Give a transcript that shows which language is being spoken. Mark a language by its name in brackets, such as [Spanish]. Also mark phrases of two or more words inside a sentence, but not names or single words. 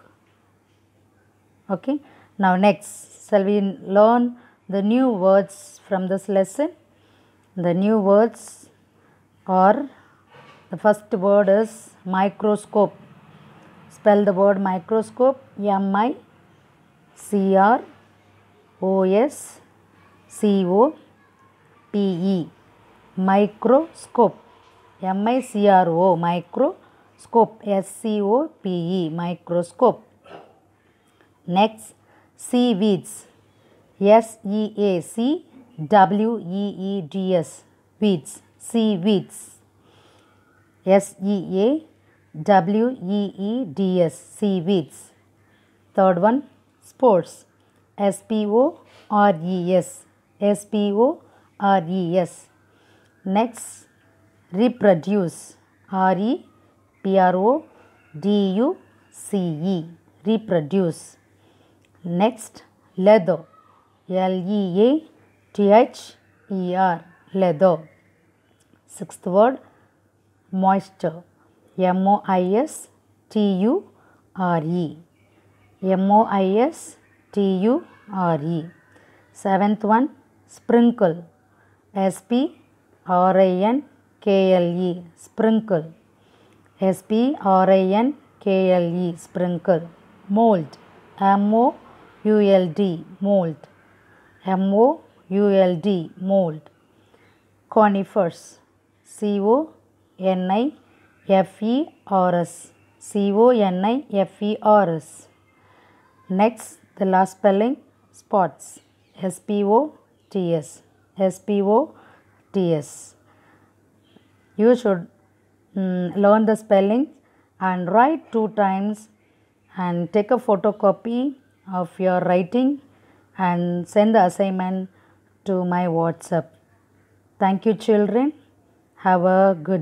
[English] Okay, now next, shall we learn the new words from this lesson? The new words are, the first word is microscope. Spell the word microscope. M-I-C-R-O-S-C-O-P-E. Microscope. M-I-C-R-O. Microscope. S-C-O-P-E. Microscope. Next, seaweeds. S-E-A-C-W-E-E-D-S. Weeds. Seaweeds. S-E-A-W-E-E-D-S. Seaweeds. Third one, spores. S-P-O-R-E-S. S-P-O-R-E-S. Next, reproduce. R-E-P-R-O-D-U-C-E. Reproduce. Next, leather. L-E-A-T-H-E-R. Leather. Sixth word, moisture. M-O-I-S-T-U-R-E. M-O-I-S-T-U-R-E. Seventh one, sprinkle. S-P-R-I-N-K-L-E. Sprinkle. S-P-R-I-N-K-L-E. Sprinkle. Mold. M-O-U-L-D. Mold. M-O-U-L-D. Mold. Conifers. C-O-N-I-F-E-R-S. C-O-N-I-F-E-R-S. Next, the last spelling, spots. S-P-O-T-S. S-P-O-T-S. You should learn the spelling and write 2 times and take a photocopy of your writing and send the assignment to my WhatsApp. Thank you, children. Have a good day.